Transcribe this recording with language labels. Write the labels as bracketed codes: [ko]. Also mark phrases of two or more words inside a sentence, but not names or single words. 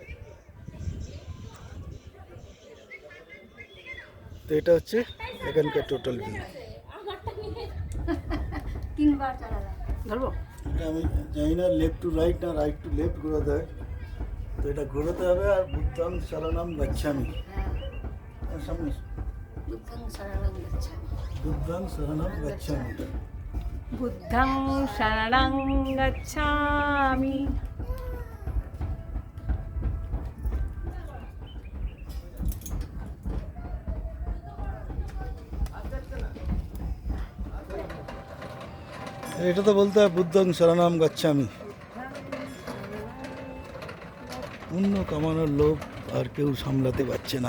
[bn] তো এটা হচ্ছে এখানকার [en] total view. [bn] তিনবার চালালাম। ধরবো? এটা আমি জানি না [en] left to right [bn] না [en] right to left [bn] ঘোরাতে হয়। তো এটা ঘোরাতে হবে, আর [pi] বুদ্ধং শরণম গচ্ছামি। [bn] সামনে [pi] বুদ্ধং শরণং গচ্ছামি। বুদ্ধং শরণম গচ্ছামি। বুদ্ধং শরণং গচ্ছামি। [bn] এটা তো বলতে হয় [pi] বুদ্ধং শরণম গচ্ছামি। [bn] পুণ্য কামানোর লোভ আর কেউ সামলাতে পারছে না।